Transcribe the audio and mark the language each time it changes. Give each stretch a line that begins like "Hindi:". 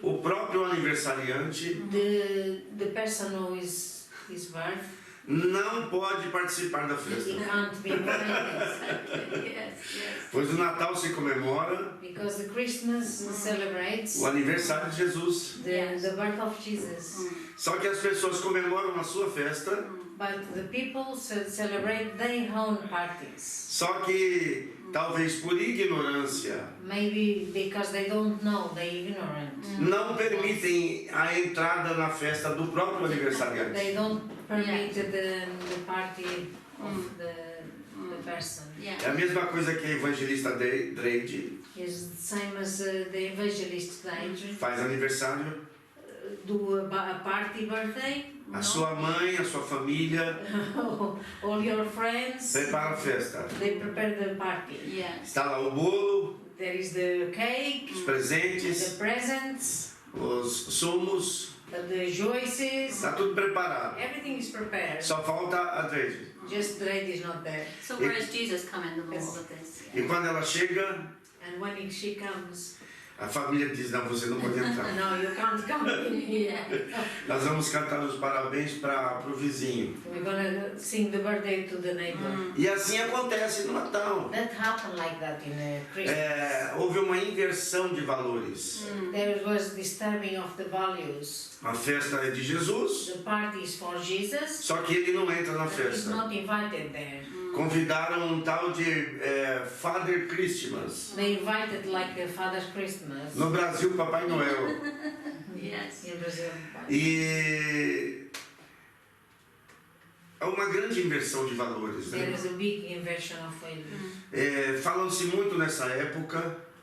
Portuguese: o próprio aniversariante
English: the person who is his birth,
Portuguese: não pode participar da
English: he
Portuguese: festa.
English: can't be invited. Yes.
Portuguese: Pois o Natal se comemora
English: Because the Christmas celebrates
Portuguese: o aniversário de Jesus.
English: the birth of Jesus.
Portuguese: Só que as pessoas comemoram a sua festa,
English: But the people celebrate their own parties.
Portuguese: só que talvez por ignorância
English: Maybe because they don't know, they're ignorant.
Portuguese: não permitem a entrada na festa do próprio aniversariante.
English: They don't permit the party of the person.
Portuguese: É a mesma coisa que a evangelista Drade
English: It's the same as the evangelist Danger
Portuguese: faz aniversário,
English: do a party birthday.
Portuguese: a sua mãe, a sua família
English: All your friends,
Portuguese: prepara a festa.
English: they prepare the party. Yes.
Portuguese: Está lá o bolo,
English: There is the cake,
Portuguese: os
English: the
Portuguese: presentes,
English: presents,
Portuguese: os sumos,
English: the juices.
Portuguese: está tudo preparado.
English: Everything is prepared.
Portuguese: Só falta a Drade.
English: Just the lady is not there. So where does Jesus come in the middle of this?
Portuguese: E quando ela chega,
English: And when she comes,
Portuguese: a família diz: não, você não pode entrar.
English: no, you can't come in here.
Portuguese: Nós vamos cantar os parabéns para o vizinho.
English: We're gonna sing the birthday to the neighbor.
Portuguese: E assim acontece no Natal.
English: That happened like that in Christmas.
Portuguese: Houve uma inversão de valores.
English: There was disturbing of the values.
Portuguese: A festa é de Jesus,
English: The party is for Jesus,
Portuguese: só que ele não entra na
English: but he's
Portuguese: festa.
English: not invited there.
Portuguese: Convidaram um tal de Father Christmas.
English: They invited like the Father's Christmas
Portuguese: No Brasil, Papai Noel.
English: Yes. in Brazil.
Portuguese: E é uma grande inversão de valores,
English: There
Portuguese: né?
English: is a big inversion of values.
Portuguese: Falam-se muito nessa época